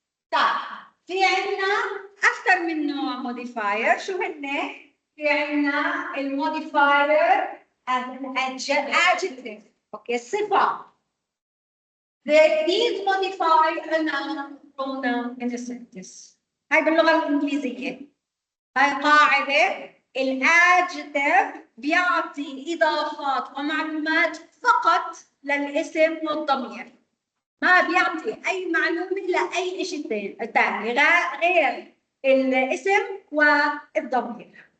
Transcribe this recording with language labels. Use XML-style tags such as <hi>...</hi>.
<ar>طيب في عنا أكثر من نوع modifier. شو هن؟ في عنا المodifier as an adjective. Okay, صفة.</ar> <en>These modify a noun pronoun in a sentence.</en> <ar>هاي باللغة الإنجليزية. هاي قاعدة الادجكتيف بيعطي إضافات ومعلومات فقط للاسم والضمير. ما بيعطي أي معلومة لأي شيء ثاني غير الاسم والضمير.</ar>